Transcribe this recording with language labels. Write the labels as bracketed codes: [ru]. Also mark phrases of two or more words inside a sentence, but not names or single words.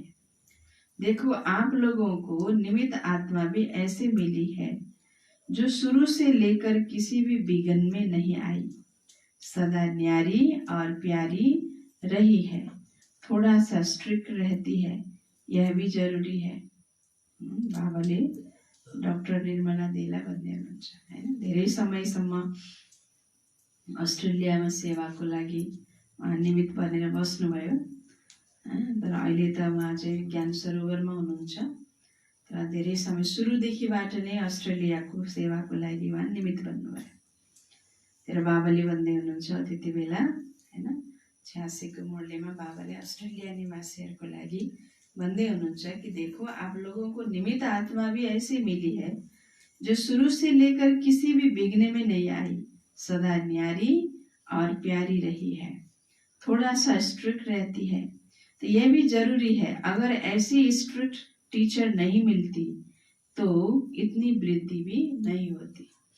[hi] देखो, आप लोगों को निमित्त आत्मा भी ऐसे मिली है जो शुरू से लेकर किसी भी विघ्न में नहीं आई, सदा न्यारी और प्यारी रही है। थोड़ा सा स्ट्रिक्ट रहती है, यह भी जरूरी है। [ne] बाबाले डाक्टर निर्मला देला भन्दै हुनुहुन्छ हैन। धेरै समयसम्म अस्ट्रेलियामा सेवाको लागि उहाँ निमित्त बनेर बस्नुभयो, तर अहिले त उहाँ चाहिँ ज्ञान सरोवरमा हुनुहुन्छ। तर धेरै समय सुरुदेखिबाट नै अस्ट्रेलियाको सेवाको लागि उहाँ निमित्त बन्नुभयो। तर बाबाले भन्दै हुनुहुन्छ त्यति बेला हैन, 86 को मुरलीमा बाबाले अस्ट्रेलिया निवासीहरूको लागि भन्दै हुनुहुन्छ कि [hi] देखो, आप लोगों को निमित्त आत्मा भी ऐसी मिली है जो शुरू से लेकर किसी भी विघ्न में नहीं आई, सदा न्यारी और प्यारी रही है। थोड़ा सा स्ट्रिक्ट रहती है, तो यह भी जरूरी है। अगर ऐसी स्ट्रिक्ट टीचर नहीं मिलती तो इतनी वृद्धि भी नहीं होती।